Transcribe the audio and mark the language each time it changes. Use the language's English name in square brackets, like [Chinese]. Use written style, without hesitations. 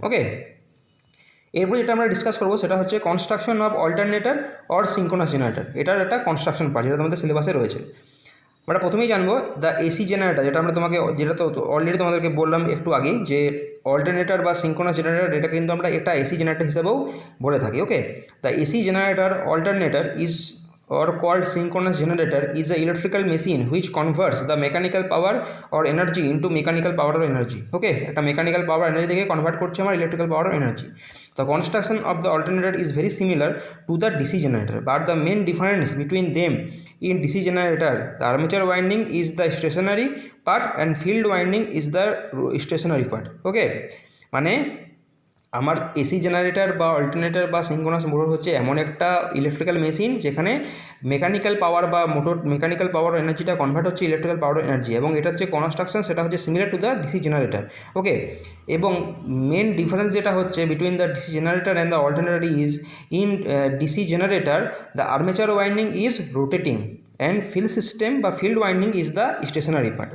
[Bangla] ওকে, এরপর যেটা আমরা ডিসকাস করবো সেটা হচ্ছে [English] Construction of alternator or synchronous generator. [Bangla] এটার একটা কনস্ট্রাকশন পার্ট যেটা তোমাদের সিলেবাসে রয়েছে। আমরা প্রথমেই জানবো [English] the AC generator, [Bangla] যেটা তো অলরেডি তোমাদেরকে বললাম একটু আগেই যে অল্টারনেটর বা সিঙ্ক্রোনাস জেনারেটর এটা কিন্তু আমরা একটা এসি জেনারেটর হিসেবেও বলে থাকি। [English] Okay, the AC generator alternator is or called synchronous generator is an electrical machine which converts the mechanical power or energy into mechanical power or energy. Okay, একটা mechanical power energy [Bangla] থেকে [English] convert [Bangla] করছে আমার [English] electrical power or energy. The construction of the alternator is very similar to the DC generator, but the main difference between them in DC generator, the armature winding is the stationary part and field winding is the stationary part. [Bangla] Okay, মানে আমার AC generator বা alternator বা synchronous motor হচ্ছে এমন একটা electrical machine যেখানে mechanical power বা mechanical power এনার্জিটা কনভার্ট হচ্ছে ইলেকট্রিক্যাল পাওয়ার এনার্জি, এবং এটার যে কনস্ট্রাকশন সেটা হচ্ছে [English] Similar to the DC generator. Okay, এবং main difference [Bangla] যেটা হচ্ছে [English] Between the DC generator and the alternator is in DC generator the armature winding is rotating and field system বা field winding is the stationary part.